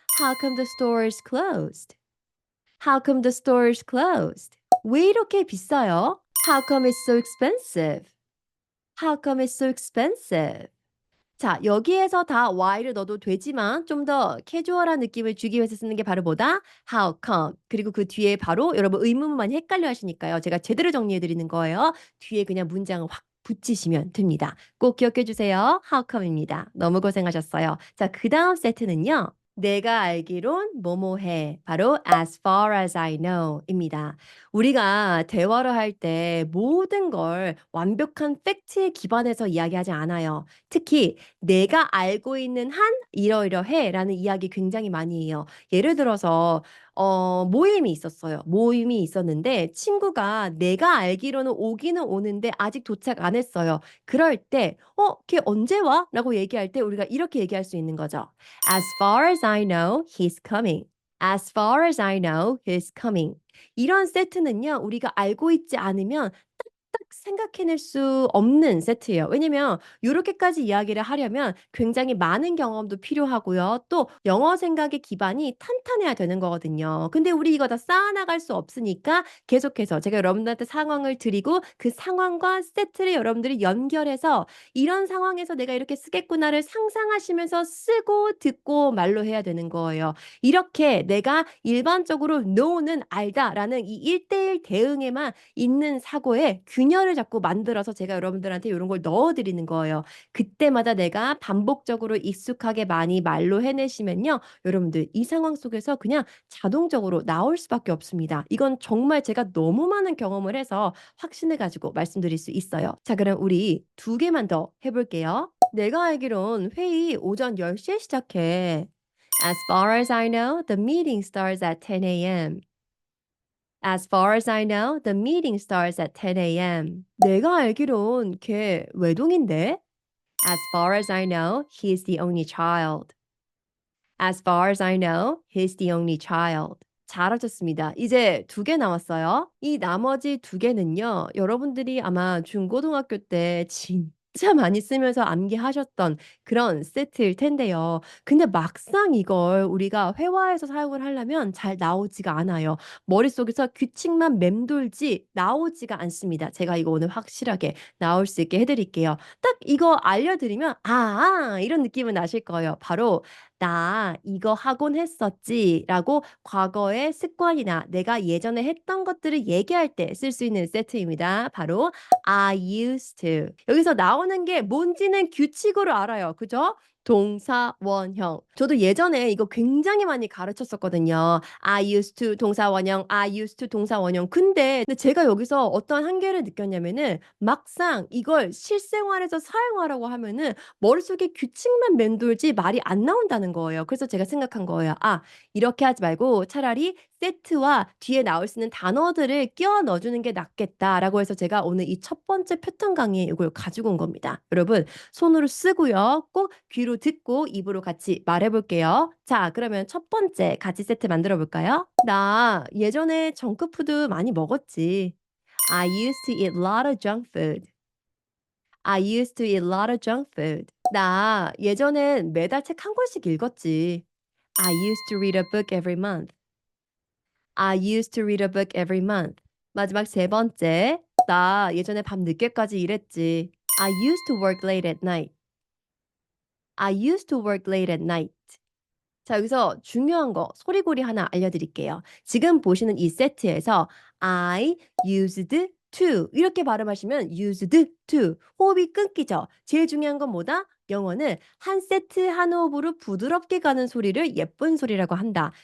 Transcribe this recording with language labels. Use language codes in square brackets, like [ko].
[en] "How come the store is closed?" "How come the store is closed?" [ko] "왜 이렇게 비싸요?" [en] "How come it's so expensive?" "How come it's so expensive?" [ko] 자, 여기에서 다 why를 넣어도 되지만 좀 더 캐주얼한 느낌을 주기 위해서 쓰는 게 바로 뭐다? [en] how come. [ko] 그리고 그 뒤에 바로 여러분 의문문 많이 헷갈려 하시니까요. 제가 제대로 정리해 드리는 거예요. 뒤에 그냥 문장을 확 붙이시면 됩니다. 꼭 기억해 주세요. [en] how come입니다. [ko] 너무 고생하셨어요. 자, 그다음 세트는요. 내가 알기론 뭐뭐해. [en] 바로 as far as I know입니다. [ko] 우리가 대화를 할 때 모든 걸 완벽한 팩트에 기반해서 이야기하지 않아요. 특히 내가 알고 있는 한 이러이러해라는 이야기 굉장히 많이 해요. 예를 들어서 모임이 있었어요. 모임이 있었는데 친구가 내가 알기로는 오기는 오는데 아직 도착 안 했어요. 그럴 때 걔 언제 와?" 라고 얘기할 때 우리가 이렇게 얘기할 수 있는 거죠. [en] "As far as I know, he's coming. As far as I know, he's coming." [ko] 이런 세트는요. 우리가 알고 있지 않으면 딱 생각해낼 수 없는 세트예요. 왜냐면 요렇게까지 이야기를 하려면 굉장히 많은 경험도 필요하고요. 또 영어 생각의 기반이 탄탄해야 되는 거거든요. 근데 우리 이거 다 쌓아나갈 수 없으니까 계속해서 제가 여러분들한테 상황을 드리고 그 상황과 세트를 여러분들이 연결해서 '이런 상황에서 내가 이렇게 쓰겠구나.'를 상상하시면서 쓰고 듣고 말로 해야 되는 거예요. 이렇게 내가 일반적으로 know는 알다라는 이 1:1 대응에만 있는 사고의 잉여를 자꾸 만들어서 제가 여러분들한테 요런 걸 넣어 드리는 거예요. 그때마다 내가 반복적으로 익숙하게 많이 말로 해내시면요. 여러분들 이 상황 속에서 그냥 자동적으로 나올 수밖에 없습니다. 이건 정말 제가 너무 많은 경험을 해서 확신을 가지고 말씀드릴 수 있어요. 자, 그럼 우리 두 개만 더 해 볼게요. "내가 알기론 회의 오전 10 시에 시작해." [en] "As far as I know, the meeting starts at 10 a.m." "As far as I know, the meeting starts at 10 a.m." [ko] "내가 알기론 걔 외동인데." [en] "As far as I know, he's the only child." "As far as I know, he's the only child." [ko] 잘하셨습니다. 이제 두 개 남았어요. 이 나머지 두 개는요. 여러분들이 아마 중고등학교 때 진짜 많이 쓰면서 암기하셨던 그런 세트일 텐데요. 근데 막상 이걸 우리가 회화에서 사용을 하려면 잘 나오지가 않아요. 머릿속에서 규칙만 맴돌지 나오지가 않습니다. 제가 이거 오늘 확실하게 나올 수 있게 해 드릴게요. 딱 이거 알려드리면 '아.' 이런 느낌은 나실 거예요. 바로 "나 이거 하곤 했었지."라고 과거의 습관이나 내가 예전에 했던 것들을 얘기할 때 쓸 수 있는 세트입니다. [en] 바로 I used to. [ko] 여기서 나오는 게 뭔지는 규칙으로 알아요. 그죠? 동사, 원형. 저도 예전에 이거 굉장히 많이 가르쳤었거든요. [en] I used to 동사, 원형, I used to 동사, 원형. [ko] 근데 제가 여기서 어떤 한계를 느꼈냐면은 막상 이걸 실생활에서 사용하라고 하면은 머릿속에 규칙만 맴돌지 말이 안 나온다는 거예요. 그래서 제가 생각한 거예요. '아 이렇게 하지 말고 차라리 세트와 뒤에 나올 수 있는 단어들을 끼워 넣어 주는 게 낫겠다.'라고 해서 제가 오늘 이 첫 번째 패턴 강의에 이걸 가지고 온 겁니다. 여러분 손으로 쓰고요. 꼭 귀로 듣고 입으로 같이 말해 볼게요. 자, 그러면 첫 번째 같이 세트 만들어 볼까요? "나 예전에 정크푸드 많이 먹었지." [en] "I used to eat a lot of junk food." "I used to eat a lot of junk food." [ko] "나 예전엔 매달 책 한 권씩 읽었지." [en] "I used to read a book every month." "I used to read a book every month." [ko] 마지막 세 번째. "나 예전에 밤 늦게까지 일했지." [en] "I used to work late at night." "I used to work late at night." [ko] 자, 여기서 중요한 거 소리고리 하나 알려드릴게요. 지금 보시는 이 세트에서 [en] I used to [ko] 이렇게 발음하시면 used to 호흡이 끊기죠. 제일 중요한 건 뭐다? 영어는 한 세트 한 호흡으로 부드럽게 가는 소리를 예쁜 소리라고 한다.